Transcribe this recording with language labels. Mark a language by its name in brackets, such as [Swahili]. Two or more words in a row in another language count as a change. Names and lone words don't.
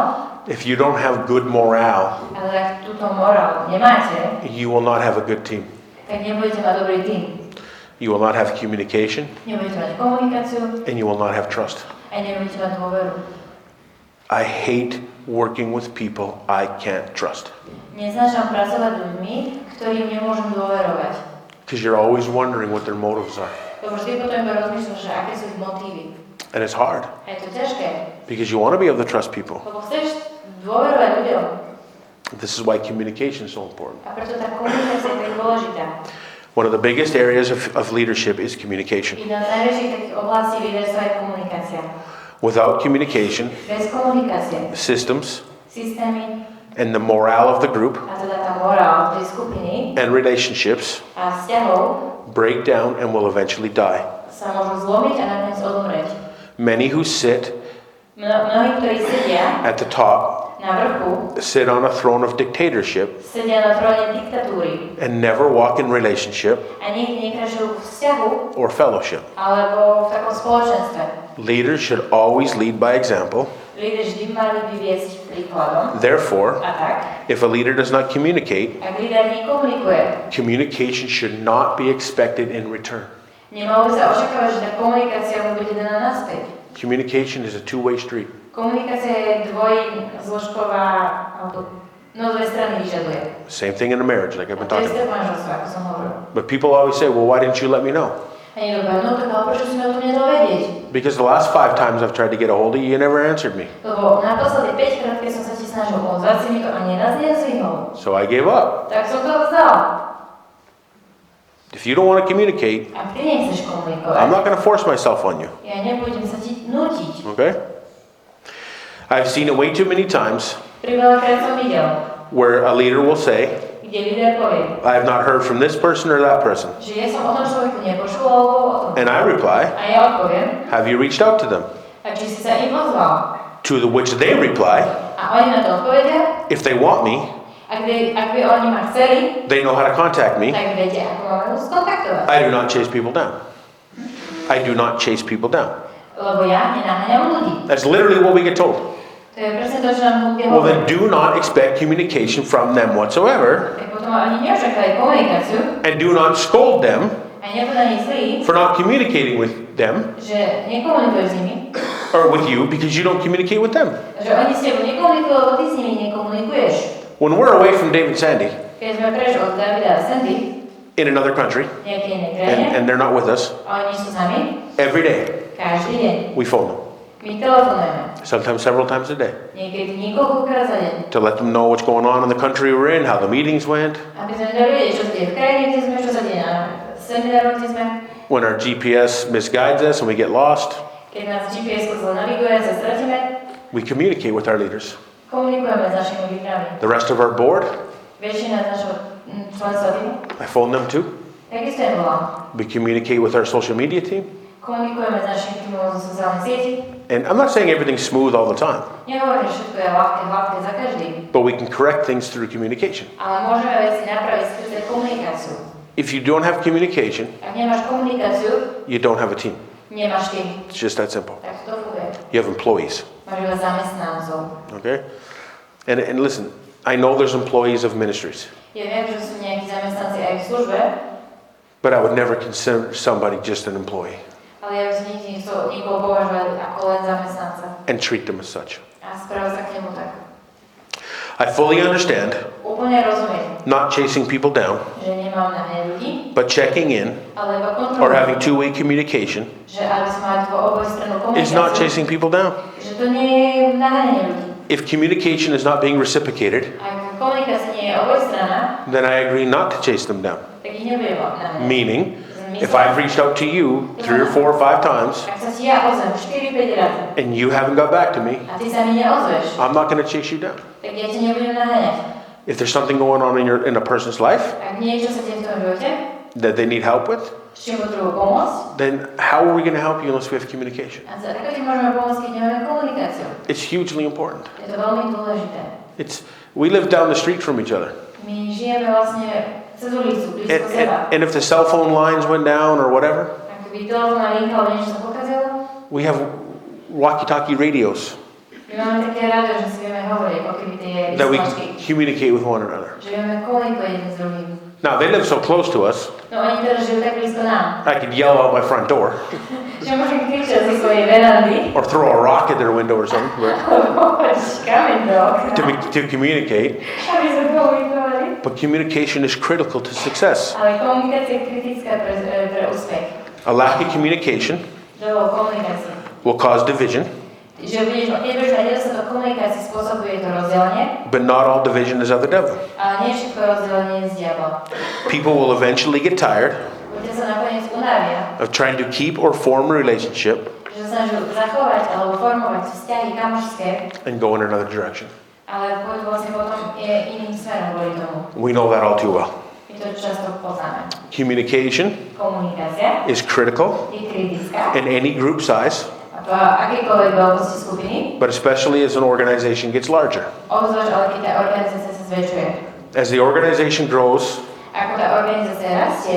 [English] If you don't have good morale, [Slovak] Ale ak túto morál nemáte, [English] you will not have a good team. [Slovak] tak nebudete mať dobrý tým. [English] You will not have communication, [Slovak] Nebudete mať komunikáciu [English] and you will not have trust. [Slovak] a nebudete mať dôveru. [English] I hate working with people I can't trust. [Slovak] Neznášam pracovať s ľuďmi, ktorým nemôžem dôverovať. [English] Because you're always wondering what their motives are. [Slovak] Lebo vždy potom iba rozmýšľam, že aké sú ich motívy. [English] And it's hard. [Slovak] A je to ťažké, [English] Because you want to be able to trust people. [Slovak] lebo chceš dôverovať ľuďom. [English] This is why communication is so important. [Slovak] A preto tá komunikácia je tak dôležitá. [English] One of the biggest areas of leadership is communication. [Slovak] Jedna z najväčších takých oblastí líderstva je komunikácia. [English] Without communication, [Slovak] Bez komunikácie, [English] systems, [Slovak] systémy [English] and the morale of the group [Slovak] a teda tá morál tej skupiny [English] and relationships [Slovak] a vzťahov [English] break down and will eventually die. [Slovak] sa môžu zlomiť a nakoniec odumrieť. [English] Many who sit [Slovak] Mnohí, ktorí sedia [English] at the top [Slovak] na vrchu, [English] sit on a throne of dictatorship [Slovak] sedia na tróne diktatúry [English] and never walk in relationship [Slovak] a nikdy nekračujú v vzťahu [English] or fellowship. [Slovak] alebo v takom spoločenstve. [English] Leaders should always lead by example. [Slovak] Lídri vždy mali by viesť príkladom. [English] Therefore, [Slovak] A tak, [English] if a leader does not communicate, [Slovak] ak líder nekomunikuje, [English] communication should not be expected in return. [Slovak] nemalo by sa očakávať, že tá komunikácia mu bude daná naspäť. [English] Communication is a two-way street. [Slovak] Komunikácia je dvojzložková, alebo dve strany vyžaduje. [English] Same thing in a marriage, like I've [Slovak] A [English] been [Slovak] to je [English] talking [Slovak] isté [English] about. [Slovak] v manželstve, ako som hovoril. [English] But people always say, well, why didn't you let me know? [Slovak] A niekto povie, no tak ale prečo si ma o tom nedal vedieť? [English] Because the last 5 times I've tried to get a hold of you, you never answered me. [Slovak] Lebo naposledy 5 krát, keď som sa ti snažil ozvať, si mi to ani raz nezvihol. [English] So I gave up. [Slovak] Tak som to vzdal. [English] If you don't want to communicate, [Slovak] Ak ty nechceš komunikovať, [English] I'm not going to force myself on you. [Slovak] ja nebudem sa ti nútiť. [English] Okay? I've seen it way too many times [Slovak] Priveľakrát som videl, [English] where a leader will say, [Slovak] kde líder povie, [English] I have not heard from this person or that person. [Slovak] že ja som o tom človeku nepočul, alebo o tom. [English] And I reply, [Slovak] A ja odpoviem, [English] have you reached out to them? [Slovak] a či si sa im ozval. [English] To the which they reply, [Slovak] A oni na to odpovedia, [English] if they want me, [Slovak] ak by oni ma chceli, [English] they know how to contact me. [Slovak] tak viete, ako máme skontaktovať. [English] I do not chase people down. I do not chase people down. [Slovak] Lebo ja nenaháňam ľudí. [English] That's literally what we get told. [Slovak] To je presne to, čo nám ľudia [English] Well, [Slovak] hovoria. [English] then do not expect communication from them whatsoever, [Slovak] Tak potom oni neočakajú komunikáciu [English] and do not scold them [Slovak] a nebuď na nich zlý, [English] for not communicating with them [Slovak] že nekomunikujú s nimi, [English] or with you because you don't communicate with them. [Slovak] že oni s tebou nekomunikujú, lebo ty s nimi nekomunikuješ. [English] When we're away from David and Sandy [Slovak] Keď sme preč od Davida a Sandy, [English] in another country, [Slovak] nejakej inej krajine, [English] and they're not with us, [Slovak] a oni sú s nami, [English] every day [Slovak] každý deň. [English] we phone them, [Slovak] My telefonujeme. [English] sometimes several times a day, [Slovak] Niekedy niekoľkokrát za deň. [English] to let them know what's going on in the country we're in, how the meetings went. [Slovak] Aby sme dali vedieť, čo sa deje v krajine, kde sme, čo sa deje na semináru, kde sme. [English] When our GPS misguides us and we get lost, [Slovak] Keď nás GPS zle naviguje, sa stratíme, [English] we communicate with our leaders. [Slovak] komunikujeme s našimi lídrami. [English] The rest of our board, [Slovak] Väčšina z našho členstva týmu, [English] I phone them too. [Slovak] takisto je volám. [English] We communicate with our social media team. [Slovak] Komunikujeme s našimi týmom zo sociálnych sietí. [English] And I'm not saying everything's smooth all the time, [Slovak] Nehovorím, že všetko je ľahké, hladké za každým, [English] but we can correct things through communication. [Slovak] ale môžeme veci napraviť skrze komunikáciu. [English] If you don't have communication, [Slovak] Ak nemáš komunikáciu, [English] you don't have a team. [Slovak] nemáš tým. [English] It's just that simple. [Slovak] Tak to funguje. [English] You have employees, [Slovak] Máš iba zamestnancov. [English] okay? And listen, I know there's employees of ministries, [Slovak] Ja viem, že sú nejakí zamestnanci aj v službe, [English] but I would never consider somebody just an employee [Slovak] ale ja by som nikdy nechcel nikoho považovať ako len zamestnanca. [English] and treat them as such. [Slovak] A správať sa k nemu tak. [English] I fully understand [Slovak] Úplne rozumiem, [English] not chasing people down, [Slovak] že nemám naháňať ľudí, [English] but checking in [Slovak] ale iba [English] or having [Slovak] kontrolujem, [English] two-way communication [Slovak] že aby sme mali obojstrannú [English] is not [Slovak] komunikáciu, [English] chasing people down. [Slovak] že to nie je naháňanie ľudí. [English] If communication is not being reciprocated, [Slovak] Ak komunikácia nie je obojstranná, [English] then I agree not to chase them down. [Slovak] tak ich nebudem naháňať. [English] Meaning, if I've reached out to you 3 or 4 or 5 times [Slovak] Ak sa ti ja ozvem 4-5 razy [English] and you haven't got back to me, [Slovak] a ty sa mi neozveš, [English] I'm not going to chase you down. [Slovak] tak ja ti nebudem naháňať. [English] If there's something going on in a person's life [Slovak] Ak niečo sa deje v tom živote, [English] that they need help with, [Slovak] s čím potrebujú pomôcť, [English] then how are we going to help you unless we have communication? [Slovak] a ako ti môžeme pomôcť, keď nemáme komunikáciu? [English] It's hugely important. [Slovak] Je to veľmi dôležité. [English] We live down the street from each other. [Slovak] My žijeme vlastne cez ulicu, blízko seba. [English] And if the cell phone lines went down or whatever, [Slovak] Ak by telefónna linka alebo niečo sa pokazilo, [English] we have walkie-talkie radios [Slovak] my máme také rádio, že si vieme hovoriť, ako keby tie [English] that we [Slovak] vysielačky. [English] communicate with one another. [Slovak] Že vieme komunikovať jeden s druhým. [English] Now, they live so close to us, [Slovak] No oni teraz žijú tak blízko nám, [English] I could yell out my front door [Slovak] že môžem kričať zo svojej verandy, [English] or throw a rock at their window or something [Slovak] alebo hoď kameň do okna, [English] to communicate. [Slovak] aby sme komunikovali. [English] But communication is critical to success. [Slovak] Ale komunikácia je kritická pre úspech. [English] A lack of communication [Slovak] Dovolj komunikácie. [English] will cause division, [Slovak] Že keď budeš mať nedostatok komunikácie, spôsobuje to rozdelenie, [English] but not all division is of the devil. [Slovak] ale nie všetko rozdelenie je z diabla. [English] People will eventually get tired [Slovak] Ľudia sa nakoniec unavia, [English] of trying to keep or form a relationship [Slovak] že sa snaží zachovať alebo formovať vzťahy kamošské, [English] and go in another direction. [Slovak] ale pôjdu vlastne potom iným smerom kvôli tomu. [English] We know that all too well. [Slovak] My to často poznáme. [English] Communication [Slovak] Komunikácia [English] is critical [Slovak] je kritická [English] in any group size, [Slovak] a to akékoľvek veľkosti skupiny, [English] but especially as an organization gets larger. [Slovak] obzvlášť ale keď tá organizácia sa zväčšuje. [English] As the organization grows, [Slovak] Ako tá organizácia rastie,